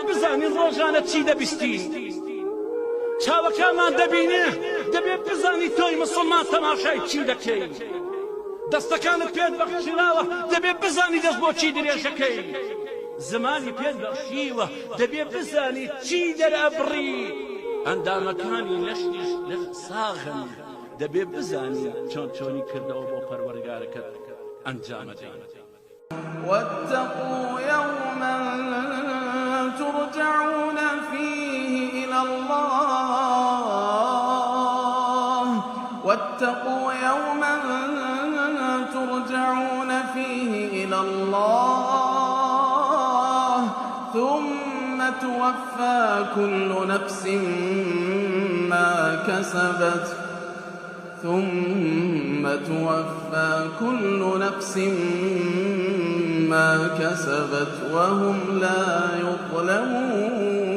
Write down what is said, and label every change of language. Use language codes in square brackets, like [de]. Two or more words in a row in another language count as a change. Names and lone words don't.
[ckb] بزانین ڕۆژانە چی دەبیستین چاوەکانمان دەبینێ دەبێت بزانی تۆی مسڵمان تەماشای چی دەکەی دەستەکانت پێت بەخشراوە دەبێت بزانی دەست بۆ چی درێژەکەی زمانی پێت بەخشیوە دەبێت بزانی چی دەرەبڕی ئەندامەکانی لەشتیش لە ساغن دەبێت بزانی چۆن چۆنی کردەوە بۆ پەروەردگارەکەت ئەنجامەدەی [ar] واتقوا يوما ترجعون فيه إلى الله واتقوا يوما ترجعون فيه إلى الله ثم توفى كل نفس ما كسبت وهم لا يظلمون